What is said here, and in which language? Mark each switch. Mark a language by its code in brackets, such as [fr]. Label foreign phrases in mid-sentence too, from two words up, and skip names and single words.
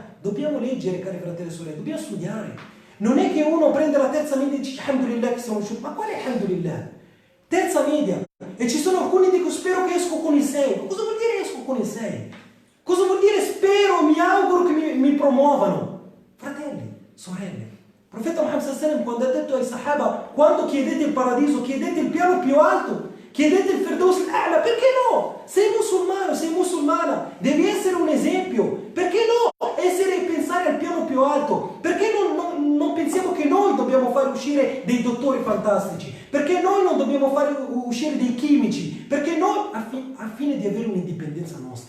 [it] Dobbiamo leggere, cari fratelli e sorelle, dobbiamo studiare. Non è che uno prende la terza media e dice alhamdulillah che siamo usciti. Ma quale alhamdulillah? Terza media. E ci sono alcuni che dicono spero che esco con il 6. Cosa vuol dire esco con il 6? Cosa vuol dire spero, mi auguro che mi promuovano? Fratelli, sorelle, il profeta Muhammad [ar] صلى الله عليه وسلم [it] quando ha detto ai sahaba, quando chiedete il paradiso, chiedete il piano più alto, chiedete il [ar] الفردوس الأعلى, [it] perché no? Sei musulmano, sei musulmana, devi essere un esempio, perché no? Essere e pensare al piano più alto, perché non pensiamo che noi dobbiamo fare uscire dei dottori fantastici, perché noi non dobbiamo fare uscire dei chimici, perché noi, al fine di avere un'indipendenza nostra.